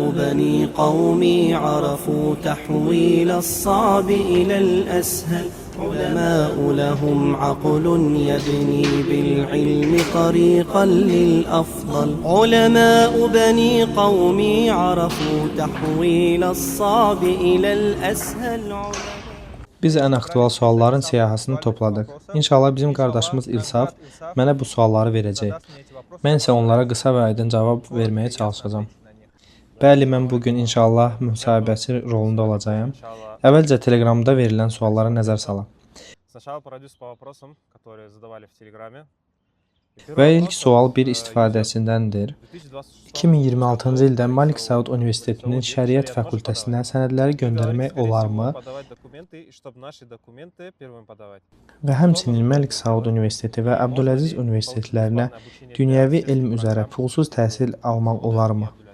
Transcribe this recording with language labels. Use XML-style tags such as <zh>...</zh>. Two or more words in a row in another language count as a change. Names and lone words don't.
<ar>بني قومي عرفوا تحويل الصعب إلى الأسهل علماء لهم عقل يبني بالعلم طريقا للأفضل علماء بني قومي عرفوا تحويل الصعب إلى الأسهل</ar> <az>Biz ən aktual sualların siyahısını topladıq. İnşallah bizim qardaşımız İlsaf mənə bu sualları verəcək. Mən isə onlara qısa və aydın cavab verməyə çalışacağam. Bəli, mən bugün inşallah müsahibəçi rolunda olacağam. Əvvəlcə Telegramda verilən suallara nəzər salaq.</az> <ru>Сначала пройдусь по вопросам, которые задавали в Телеграме.</ru> <az>Və ilk sual bir istifadəçindəndir. 2026-cı ildə Malik Saud Universitetinin Şəriət Fakültəsinə sənədləri göndərmək olarmı? Və həmçinin Malik Saud Universiteti və Abdüləziz Universitetlərinə dünyəvi elm üzrə pulsuz təhsil almaq olarmı?</az>